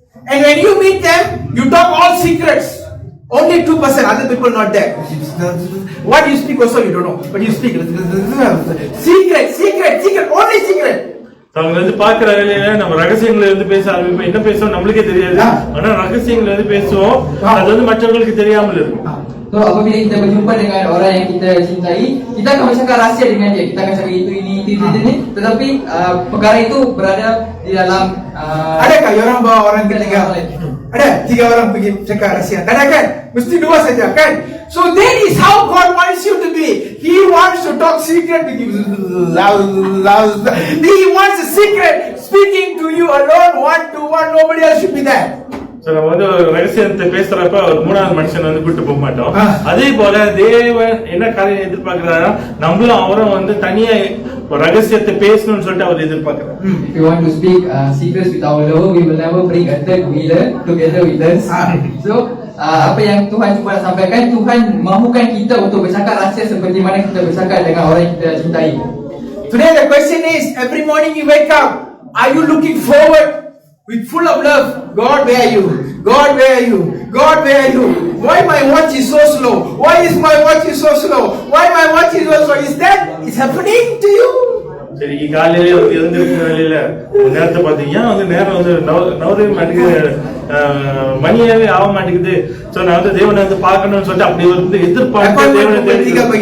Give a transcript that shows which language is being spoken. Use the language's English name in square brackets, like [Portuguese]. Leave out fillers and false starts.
[English] And when you meet them, you talk all secrets. Only 2%, other people not there. What you speak also you don't know, but you speak secret, only secret. [Tamil] அவங்க வந்து பாக்குற வேலையில நம்ம ரகசியங்களை வந்து பேச ஆரம்பிப்போம். என்ன பேசுவோம் நம்மளுக்கே தெரியாது, ஆனா ரகசியங்களை வந்து பேசுவோம், அது வந்து மற்றவங்களுக்கு தெரியாமல் இருக்கும். [Malay] So apabila kita berjumpa dengan orang yang kita cintai, kita akan bercakap rahsia dengan dia. Kita akan cakap itu ini. Tetapi perkara itu berada di dalam. Adakah orang bawa orang ketiga? Ada 3 orang pergi cakap rahsia. Tak ada kan? Mesti 2 saja kan? [English] So that is how God wants you to be. He wants to talk secret with you. He wants a secret speaking to you alone, 1-to-1. Nobody else should be there. [Tamil] நம்ம வந்து ரகசியத்தை பேசுறப்ப ஒரு 3வது மனுஷன் வந்து கூட்டு போக மாட்டோம். அதே போல தேவன் என்ன காரியம் எதிர்பார்க்கிறாரா, நம்மளும் அவரும் வந்து தனியா ரகசியத்தை பேசணும்னு சொல்லிட்டு அவர் எதிர்பார்க்கிறார். [English] If you want to speak secrets with our Lord, we will never bring a third wheeler together with us. [Malay] So apa yang Tuhan cuba nak sampaikan, Tuhan mahukan kita untuk bercakap rahsia seperti mana kita bercakap dengan orang yang kita cintai. [English] Today the question is, every morning you wake up, are you looking forward with full of love? God, where are you? God, where are you? God, where are you? Why my watch is so slow? Why is my watch is so slow? Why my watch is so slow? Is that is happening to you? [Tamil] சரி, காலையிலே வந்து எழுந்திருக்கிற வேலையில நேரத்தை பாத்தீங்கன்னா வந்து நேரம் வந்து நவரவே மாட்டேங்குது, மணியாவே ஆக மாட்டேங்குது. சோ நான் வந்து தேவனை வந்து பார்க்கணும்னு சொல்லிட்டு அப்படி வந்து எதிர்பார்த்து தேவனை தேடி